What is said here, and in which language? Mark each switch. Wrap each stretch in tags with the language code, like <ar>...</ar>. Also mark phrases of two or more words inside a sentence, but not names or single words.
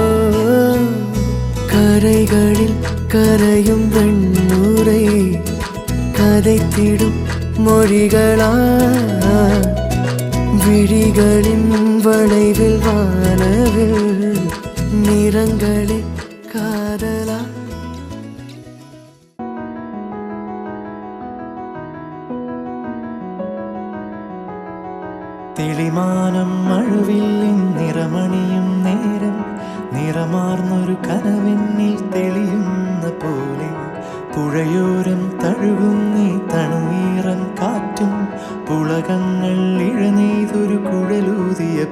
<ta>கரைகளில் கரையும் வெண்ணுரை கதைத்திடும் மொழிகளா. விழிகளின் வளைவில் வானவில் நிறங்களில் காதலா.</ta> <ml>തെളിമാനം മഴവില്ലിൻ നിറമണിയും നേരം നിറമാർന്നൊരു കനവെന്നിൽ തെളിയുന്ന പോലെ പുഴയോരം തഴുകും നീ തണുവീറൻ കാറ്റും പുളകങ്ങൾ ഇഴനെയ്തൊരു കുഴലൂതി</ml>